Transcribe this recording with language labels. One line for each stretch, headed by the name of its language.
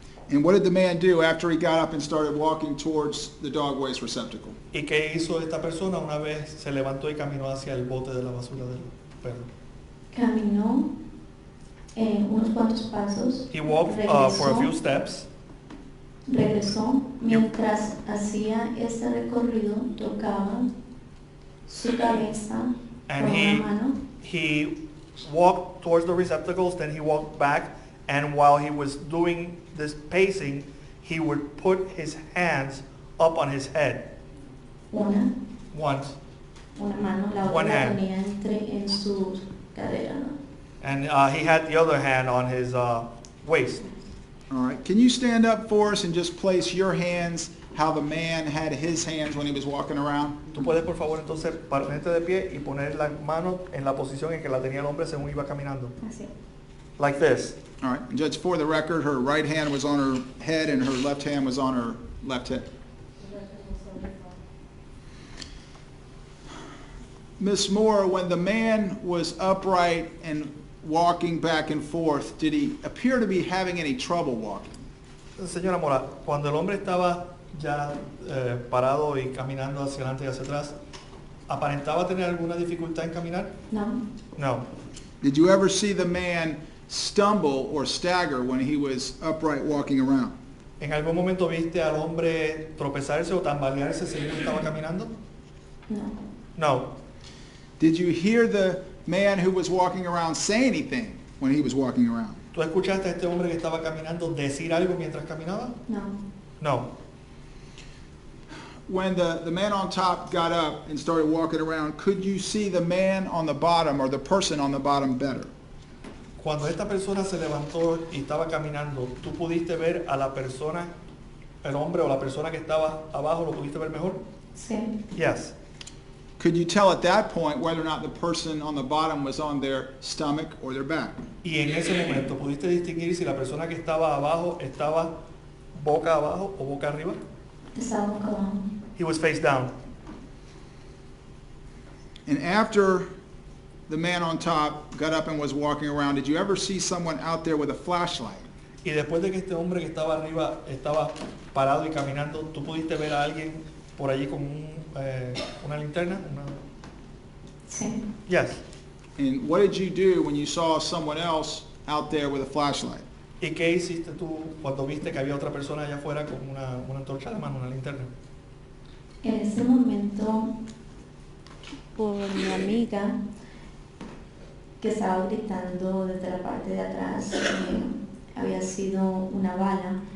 English: And what did the man do after he got up and started walking towards the dog waste receptacle?
Spanish: ¿Y qué hizo esta persona una vez se levantó y caminó hacia el bote de la basura del perro? Caminó unos cuantos pasos.
English: He walked for a few steps.
Spanish: Regresó mientras hacía este recorrido, tocaba su cabeza
English: And
Spanish: con una mano
English: he walked towards the receptacles, then he walked back, and while he was doing this pacing, he would put his hands up on his head
Spanish: una
English: once,
Spanish: mano, la
English: One
Spanish: otra la
English: hand.
Spanish: tenía en su cadera, ¿no?
English: and he had the other hand on his waist. All right, can you stand up for us and just place your hands how the man had his hands when he was walking around?
Spanish: Tú puedes, por favor, entonces ponerte de pie y poner las manos en la posición en que la tenía el hombre según iba caminando. Así.
English: Like this. All right, and Judge, for the record, her right hand was on her head and her left hand was on her left hip. Miss Mora, when the man was upright and walking back and forth, did he appear to be having any trouble walking?
Spanish: Señora Mora, cuando el hombre estaba ya parado y caminando hacia adelante y hacia atrás, ¿aparentaba tener alguna dificultad en caminar? No,
English: No. Did you ever see the man stumble or stagger when he was upright walking around?
Spanish: ¿En algún momento viste al hombre tropezarse o tambalearse según estaba caminando? no,
English: No. Did you hear the man who was walking around say anything when he was walking around?
Spanish: ¿Tú escuchaste a este hombre que estaba caminando decir algo mientras caminaba? no.
English: No. When the man on top got up and started walking around, could you see the man on the bottom or the person on the bottom better?
Spanish: Cuando esta persona se levantó y estaba caminando, ¿tú pudiste ver a la persona, el hombre o la persona que estaba abajo, lo pudiste ver mejor? Sí,
English: Yes. Could you tell at that point whether or not the person on the bottom was on their stomach or their back?
Spanish: Y en ese momento, ¿pudiste distinguir si la persona que estaba abajo estaba boca abajo o boca arriba? estaba boca abajo.
English: He was face down. And after the man on top got up and was walking around, did you ever see someone out there with a flashlight?
Spanish: Y después de que este hombre que estaba arriba estaba parado y caminando, ¿tú pudiste ver a alguien por allí con una linterna? Sí,
English: Yes. And what did you do when you saw someone else out there with a flashlight?
Spanish: ¿Y qué hiciste tú cuando viste que había otra persona allá afuera con una antorcha a la mano, una linterna? en ese momento, por mi amiga que estaba gritando desde la parte de atrás, había sido una bala.